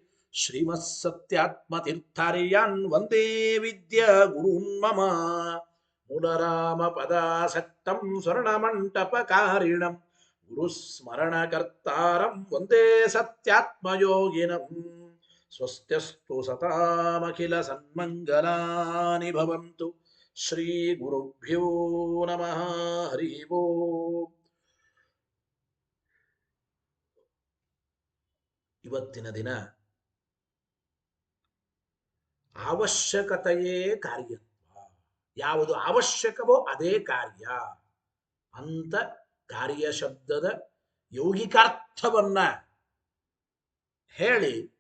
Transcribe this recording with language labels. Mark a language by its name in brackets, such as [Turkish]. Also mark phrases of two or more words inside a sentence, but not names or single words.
[Sanskrit] श्रीमत्सत्यात्मतीर्थार्यान् वन्दे विद्या गुरून् मम मूलरामपदासक्तं स्वर्णमण्टपकारिणं गुरुस्मरणकर्तारं वन्दे सत्यात्मयोगिनं स्वस्त्यस्तु सतामखिलसन्मङ्गलानि भवन्तु श्रीगुरुभ्यो नमः हरि ओम् [Kannada] ಇವತ್ತಿನ ದಿನ ಅವಶ್ಯಕತೆಯೇ ಕಾರ್ಯತ್ವ ಯಾವುದು ಅವಶ್ಯಕವೋ ಅದೇ ಕಾರ್ಯ ಅಂತ ಕಾರ್ಯ ಶಬ್ದದ ಯೌಗಿಕಾರ್ಥವನ್ನ ಹೇಳಿ